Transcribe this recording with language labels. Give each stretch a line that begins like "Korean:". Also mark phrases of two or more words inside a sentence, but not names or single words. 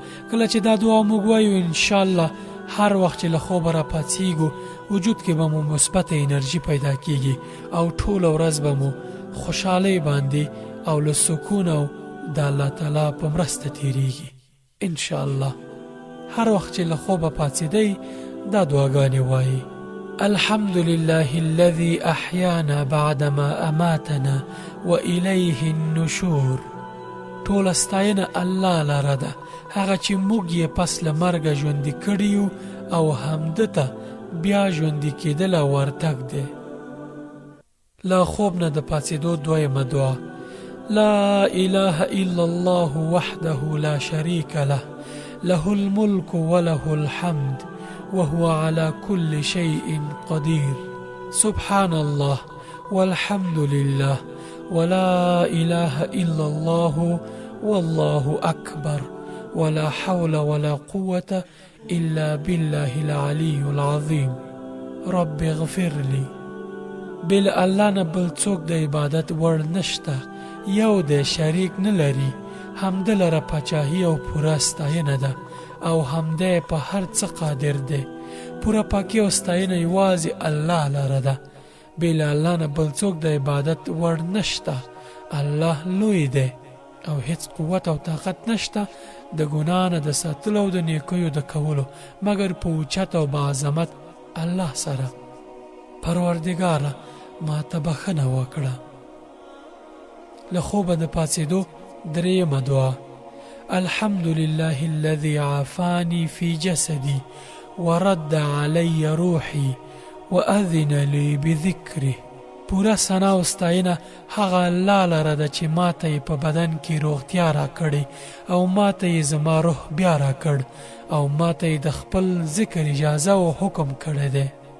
Pashto: کله چې دا دعا موږ وایو انشاءالله هر وخت چې له خوبه را پاڅېږو وجود کې به مو مثبته انرژي پیدا کیږي او ټوله ورځ به مو خوشحالۍ باندې او له سکون او د الله تعالی په مرسته تیریږي انشاءالله. هر وخت چې له خوبه پاڅېدئ دا دعاګانې وایي:
Arabic: الحمد لله الذي احیانا بعدما اماتنا وإلیه النشور.
Pashto: ټوله ستاینه الله لره ده، هغه چې موږ یې پس له مرګه ژوندي کړي یو او همده ته بیا ژوندي کېدل او ورتګ دی. له خوب نه د پاڅېدو دویمه دعا:
Arabic: لا إله إلا الله وحده لا شريك له له الملك وله الحمد وهو على كل شيء قدير سبحان الله والحمد لله ولا إله إلا الله والله أكبر ولا حول ولا قوة إلا بالله العلي العظيم رب اغفر لي.
Pashto: بل الله نه بل څوک د عبادت وړ نشته، یو د شریک نه لري، همده لره پاچاهي او پوره ستاینه ده او همده په هر څه قادر دی. پوره پاکي او ستاینه یوازې الله لره ده. بل الله نه بل څوک د عبادت وړ نشته. الله لوی دی او هیڅ قوت او طاقت نشته د ګناه نه د ساتلو او د نیکیو د کولو مګر په اوچت او باعظمت الله سره. پروردګاره ما ته بښنه وکړه. له خوبه د پاڅېدو درېیمه دعا:
Arabic: الحمد لله الذي عافاني في جسدي ورد علي روحي وأذن لي بذكره.
Pashto: پوره ثنا او ستاینه هغه الله لره ده چې ما ته یې په بدن کې روغتیا را کړې او ما ته یې زما روح بیا را کړ او ما ته یې د خپل ذکر اجازه او حکم کړی دی.